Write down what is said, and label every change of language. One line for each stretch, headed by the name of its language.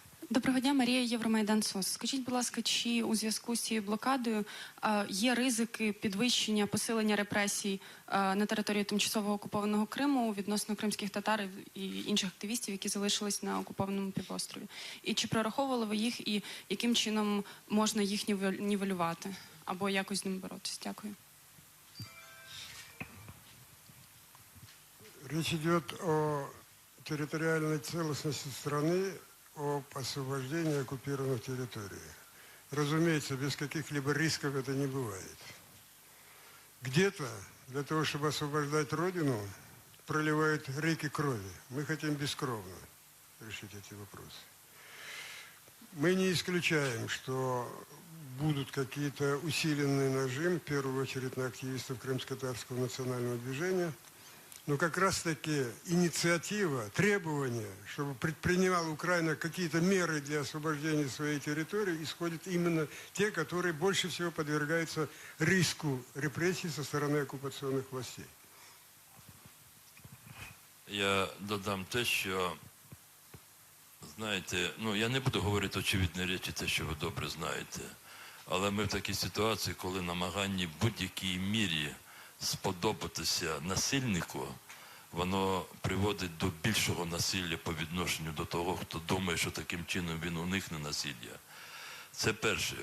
Ukrainian: Доброго дня, Марія, Євромайдан СОС. Скажіть, будь ласка, чи у зв'язку з цією блокадою є ризики підвищення, посилення репресій на території тимчасово окупованого Криму відносно кримських татар і інших активістів, які залишились на окупованому півострові? І чи прораховували ви їх, і яким чином можна їх нівелювати або якось з ними боротися? Дякую.
Russian: Речь идет о территориальной целостности страны, об освобождении оккупированных территорий. Разумеется, без каких-либо рисков это не бывает. Где-то для того, чтобы освобождать Родину, проливают реки крови. Мы хотим бескровно решить эти вопросы. Мы не исключаем, что будут какие-то усиленный нажим, в первую очередь на активистов крымско-татарского национального движения. Но как раз-таки инициатива, требования, чтобы предпринимала Украина какие-то меры для освобождения своей территории, исходят именно те, которые больше всего подвергаются риску репрессий со стороны оккупационных властей.
Ukrainian: Я додам те, що, знаєте, я не буду говорити очевидні речі, те, що ви добре знаєте, але ми в такій ситуації, коли намагання в будь-якій мірі сподобатися насильнику, воно приводить до більшого насилля по відношенню до того, хто думає, що таким чином він уникне насилля. Це перше.